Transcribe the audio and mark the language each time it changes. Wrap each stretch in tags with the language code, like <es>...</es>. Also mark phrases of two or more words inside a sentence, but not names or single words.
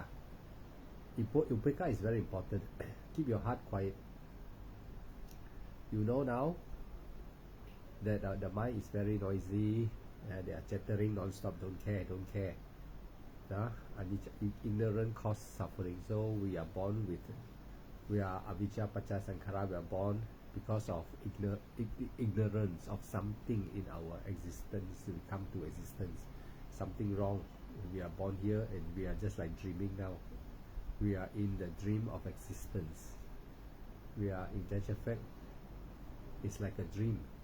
<en>Upekkha is very important. Keep your heart quiet. You know now that the mind is very noisy. They are chattering non-stop. Don't care. Ignorance causes suffering. So we are</en> <pi>avijja paccaya sankhara.</pi> <en>We are born because of ignorance of something in our existence. We come to existence. Something wrong. We are born here and we are just like dreaming now. We are in the dream of existence. We are in actual fact, it's like a dream.</en>